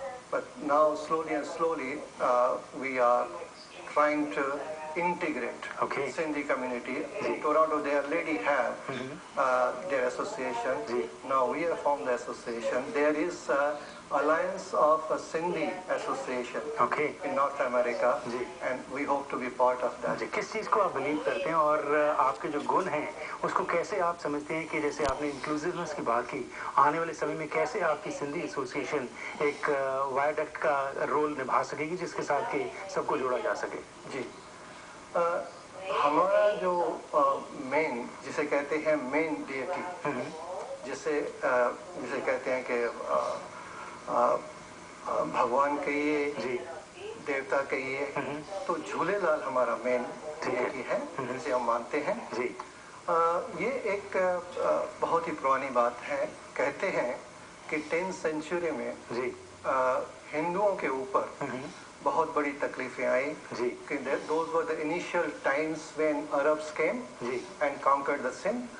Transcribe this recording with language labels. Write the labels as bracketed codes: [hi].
[en] But now, slowly and slowly, we are trying to integrate Sindhi community. In Toronto, they already have their association. Now we have formed the association. There is Alliance of Sindhi Association in North America, and we hope to be part of that. [hi] किस चीज़ को आप believe करते हैं और आपके जो गुण हैं उसको कैसे आप समझते हैं कि जैसे आपने इंक्लूसिवनेस की बात की, आने वाले समय में कैसे आपकी सिंधी एसोसिएशन एक वायडक्ट का रोल निभा सकेगी जिसके साथ कि सबको जोड़ा जा सके? जी, हमारा जो मेन, जिसे कहते हैं मेन डीटी, जिसे कहते हैं कि भगवान कहिए, देवता कहिए, तो झूलेलाल हमारा मेन डीटी है जिसे हम मानते हैं। ये एक बहुत ही पुरानी बात है। कहते हैं कि 10th सेंचुरी में हिंदुओं के ऊपर बहुत बड़ी तकलीफें आई कि [en] those were the initial times when Arabs came and conquered the Sindh.